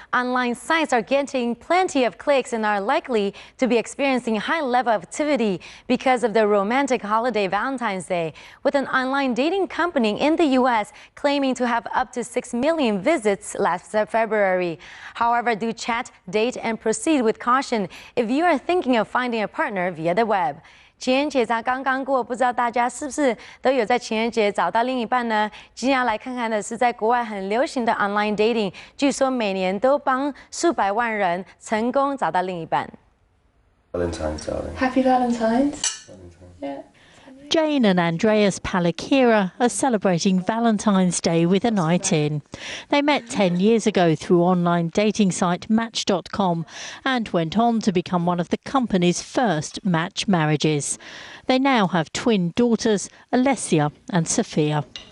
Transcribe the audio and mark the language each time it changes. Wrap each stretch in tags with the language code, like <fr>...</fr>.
<en>Online sites are getting plenty of clicks and are likely to be experiencing high level of activity because of the romantic holiday Valentine's Day, with an online dating company in the U.S. claiming to have up to 6 million visits last February. However, do chat, date, and proceed with caution if you are thinking of finding a partner via the web.</en> <zh>情人节才刚刚过，不知道大家是不是都有在情人节找到另一半呢？今天要来看看的是在国外很流行的 online dating， 据说每年都帮数百万人成功找到另一半。</zh> <en>Valentine's, darling. Happy Valentine's. Yeah. Jane and Andreas Palakira are celebrating Valentine's Day with a night in. They met 10 years ago through online dating site Match.com and went on to become one of the company's first match marriages. They now have twin daughters, Alessia and Sophia.</en>